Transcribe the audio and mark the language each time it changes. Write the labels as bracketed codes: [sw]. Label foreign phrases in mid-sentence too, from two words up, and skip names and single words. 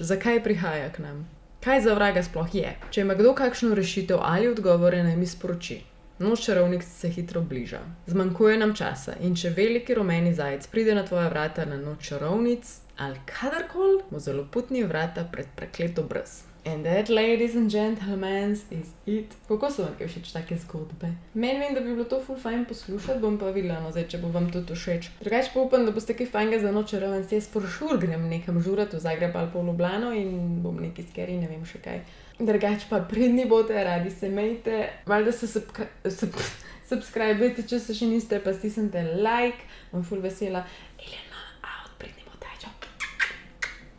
[sl] Zakaj prihaja k nam? Kaj za vraga sploh je? Če ima kdo kakšno rešitev ali odgovore, naj mi sporoči. Noč čarovnic se hitro bliža. Zmanjkuje nam časa in če veliki rumeni zajec pride na tvoja vrata na noč čarovnic ali kadarkoli, bo zelo putni vrata pred prekleto brez. [en] And that, ladies and gentlemen, is it. [sl] Kako so vam kaj všeč take zgodbe? Meni vem, da bi bilo to ful fajn poslušati, bom pa videla, no zdaj, če bo vam tudi všeč. Drugače pa upam, da boste kaj fajnega za noč čarovnic. Jaz [en] for sure [sl] grem nekam žurat v Zagreb ali pa v Ljubljano in bom neki skeri, ne vem še kaj. Drugače pa pridni bote, radi se imejte, valjda se subscribejte, če se še niste, pa stisnite like, bom ful vesela. Elena, out, pridni bote, čau.